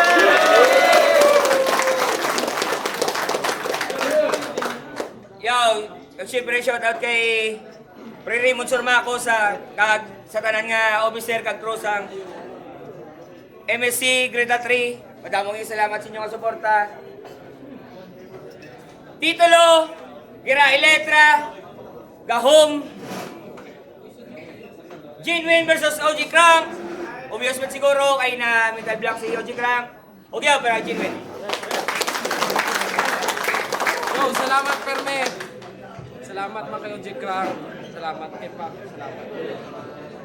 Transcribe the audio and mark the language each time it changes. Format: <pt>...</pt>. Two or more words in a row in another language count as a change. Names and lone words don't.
<hil>Yo, siyempre shoutout kay Pre Raymond Surmaco sa tanan nga officer kag crew sang MSC Grade 3. Madamong salamat sa inyong suporta. Titulo, Gira Electra, Gahom, Genuine versus OG Crank. Obvious man siguro kay na mental block si OG Crank. Okay, pero Genuine. Yo, salamat Perme. Salamat mga kayo, J. Crank. Salamat kay Pak. Salamat.</hil>